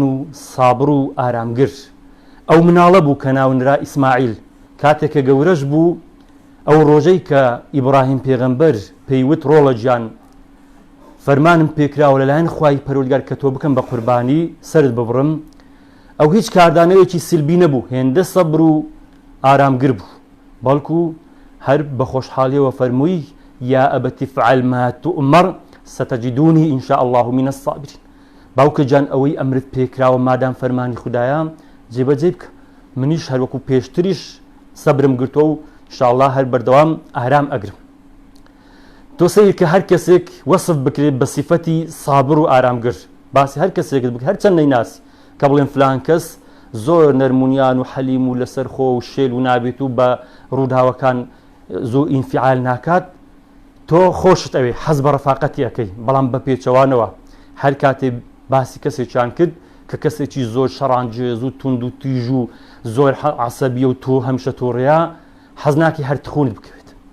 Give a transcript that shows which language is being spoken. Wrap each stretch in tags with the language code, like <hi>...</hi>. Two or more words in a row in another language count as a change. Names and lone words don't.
<ckb>و سابر و ئارامگر ئەو مناڵە بوو کە ناونرا ئیسماعیل کاتێک کە گەورەش بوو ئەو ڕۆژەی کە ئیبراهیم پێغەمبەر پێیوت ڕۆڵە گیان فەرمانم پێکراوە لەلایەن خوای پەروەردگار کە تۆ بکەم بە قوربانی سرت ببڕم ئەو هیچ کاردانەوەیەکی سلبی نەبوو هێندە سەبر و ئارامگر بوو بەڵکو هەر بە خۆشحاڵیەوە فەرمووی</ckb> <ar>یا ئەبەتی فعل ما تؤمر ستجدوني إن شاء الله من الصابرين</ar> <ckb>باوکە جان ئەوەی ئەمرت پێکراوە مادام فەرمانی خوددایە جێبەجێ بکە منیش هەروەکو پێشتریش سەبرم گرتووە و ئینشاءالله هەر بەردەوام ئارام ئەگرم تۆ سەیر کە هەر کەسێک وەصف بکرێت بە سیفەتی سابر و ئارامگر باسی هەر کەسێکت بکە هەر چەند نەیناسی کە بڵێن فلان کەس زۆر نەرمونیان و حەلیم و لەسەرخۆ و شێل و نابێت و بە ڕووداوەکان زۆر ئینفعال ناکات تۆ خۆشت ئەوێ حەز بە ڕەفاقەتی ئەەکەی بەڵام بە پێچەوانەوە هەر کاتێ باسی کەسێکیان کرد کە کەسێکی زۆر شەڕانجێز و توند و تیژ و زۆر عەسەبیە و تۆ هەمیشە تۆڕەیە حەز ناکەی هەر تخونت بکەوێت</ckb>